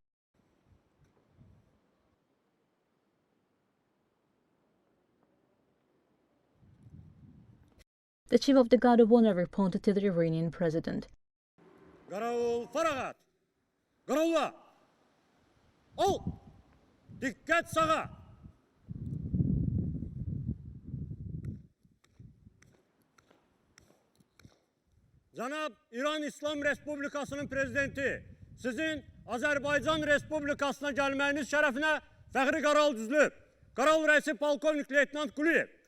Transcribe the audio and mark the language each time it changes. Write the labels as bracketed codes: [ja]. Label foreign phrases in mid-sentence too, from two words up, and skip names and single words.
[en] The Chief of the Guard of Honor reported to the Iranian President. [az] Qaravul faragat! Qaravula! Ol! Dikkat sağa! Cənab İran İslam Respublikasının prezidenti, sizin Azərbaycan Respublikasına gəlməyiniz şərəfinə fəxri qaral düzülüb. Qaral rəisi polkovnik leytenant Quliyev.